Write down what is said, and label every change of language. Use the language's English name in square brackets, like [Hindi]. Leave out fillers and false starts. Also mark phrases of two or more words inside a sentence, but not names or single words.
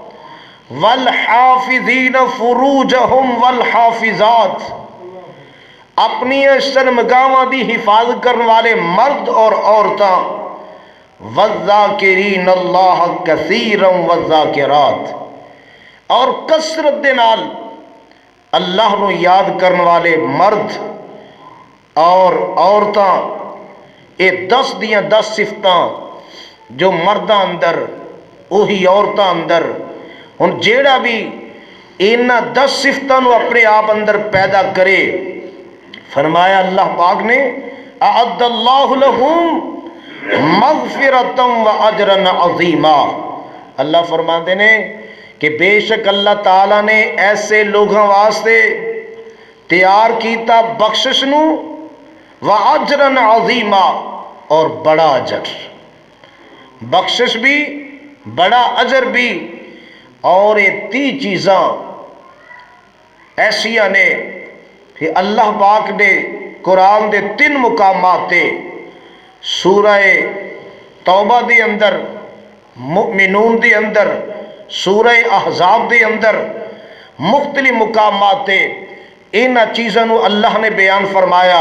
[Arabic] والحافظین فروجہم والحافظات، [Punjabi] اپنی شرمگاہاں دی حفاظت کرنے والے مرد اور عورتیں، [Arabic] والذاکرین اللہ کثیرا والذاکرات، [Punjabi] اور کثرت دے نال اللہ نو یاد کرنے والے مرد اور عورتیں۔ یہ 10 دیاں 10 صفتاں جو مرداں اندر وہی عورتاں اندر، ہن جیڑا بھی انہاں 10 صفتاں نو اپنے آپ اندر پیدا کرے، فرمایا اللہ پاک نے [Arabic] اعد اللہ لہم مغفرتا و اجرا عظیما، [Punjabi] اللہ فرماتے نے کہ بے شک اللہ تعالیٰ نے ایسے لوگوں واسطے تیار کیتا بخشش نو [Arabic] و اجرا عظیما، [Punjabi] اور بڑا اجر، بخشش بھی بڑا اجر بھی۔ اور یہ 30 چیزاں ایسیاں نے کہ اللہ پاک نے قرآن دے 3 مقامات تے، سورہ توبہ دے اندر، مؤمنون دے اندر، سورہ احزاب دے اندر، مختلف مقامات تے ان چیزوں نو اللہ نے بیان فرمایا۔